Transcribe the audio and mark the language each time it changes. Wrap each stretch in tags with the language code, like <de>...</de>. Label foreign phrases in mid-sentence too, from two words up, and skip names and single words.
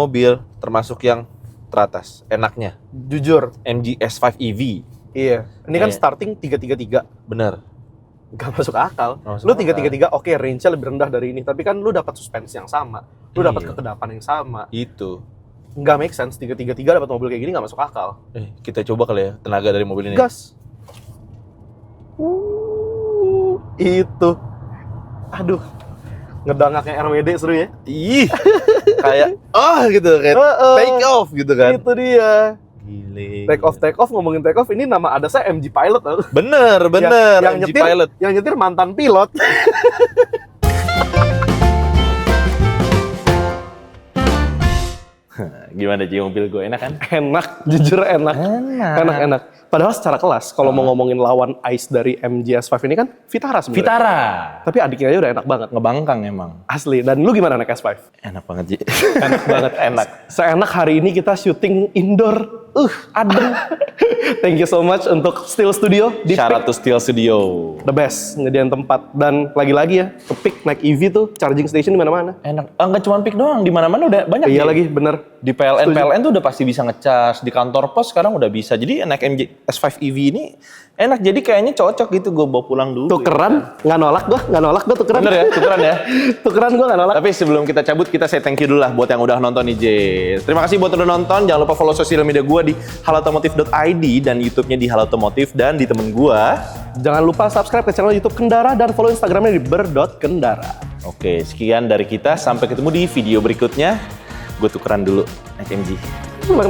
<id>mobil termasuk yang teratas, enaknya. Jujur, MG S5 EV, iya. Ini kan Iya. starting 333. bener. Gak masuk akal. Nggak masuk Lu akal. 333 oke, range-nya lebih rendah dari ini, tapi kan lu dapat suspensi yang sama. Lu dapat Iya. kekedapan yang sama. Itu. Nggak</id> <en>make sense</en> <id>333 dapat mobil kayak gini nggak masuk akal. Kita coba kali ya tenaga dari mobil ini. Gas. Itu. Aduh. Ngedangaknya RWD seru ya. Ih. kayak gitu kayak</id> <en>take off</en> <id>gitu kan. Itu dia. Gile.</id> <en>Take off</en> <id>ngomongin</id> <en>take off</en> <id>ini nama ada saya MG Pilot tau. Bener. Yang MG nyetir, Pilot. yang nyetir mantan pilot. Gimana Ji mobil gue enak kan? Enak, jujur enak. Enak. Padahal secara kelas, kalau mau ngomongin lawan ICE dari MG S5 ini kan Vitara sebenarnya. Vitara. Tapi adiknya aja udah enak banget. Ngebangkang emang. Asli. Dan lu gimana naik S5? Enak banget Ji. Enak banget. Enak. Seenak hari ini kita syuting indoor. Adem.</id> <en>Thank you so much untuk Steel Studio di</en> <id>Syarat Peak.</id> <en>to Steel Studio. The best,</en> <id>nyediain tempat. Dan lagi-lagi ya, ke Peak naik EV tuh,</id> <en>charging station</en> <id>di mana-mana. Enak. Enggak cuma Peak doang, di mana-mana udah banyak. Iya Ji. lagi, bener. Di PLN, Setuju. PLN tuh udah pasti bisa ngecas. Di kantor pos sekarang udah bisa. Jadi naik MG S5 EV ini enak. Jadi kayaknya cocok gitu gue bawa pulang dulu. Tukeran, nggak nolak gue tukeran. Bener ya, tukeran ya. Tukeran gue nggak nolak. Tapi sebelum kita cabut, kita</id> <en>say thank you</en> <id>dulu lah buat yang udah nonton nih, J. Terima kasih buat udah nonton. Jangan lupa follow sosial media gue di halotomotif.id dan YouTube-nya di Halotomotif dan di temen gue. Jangan lupa subscribe ke channel YouTube Kendara dan follow Instagramnya di ber.kendara. Oke, sekian dari kita. Sampai ketemu di video berikutnya. Gue tukeran dulu naik MG.</id>